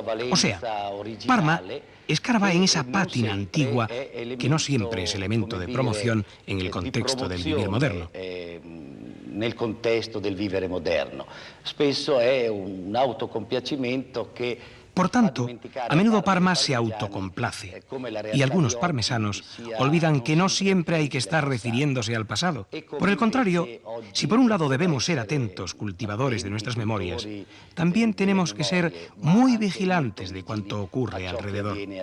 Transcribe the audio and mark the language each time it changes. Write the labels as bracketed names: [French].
[Spanish] O sea, Parma escarba en esa pátina antigua que no siempre es elemento de promoción en el contexto del vivir moderno. [Italian] Nel contesto del vivere moderno. Spesso è un autocompiacimento che [Spanish] Por tanto, a menudo Parma se autocomplace y algunos parmesanos olvidan que no siempre hay que estar refiriéndose al pasado. Por el contrario, si por un lado debemos ser atentos, cultivadores de nuestras memorias, también tenemos que ser muy vigilantes de cuanto ocurre alrededor.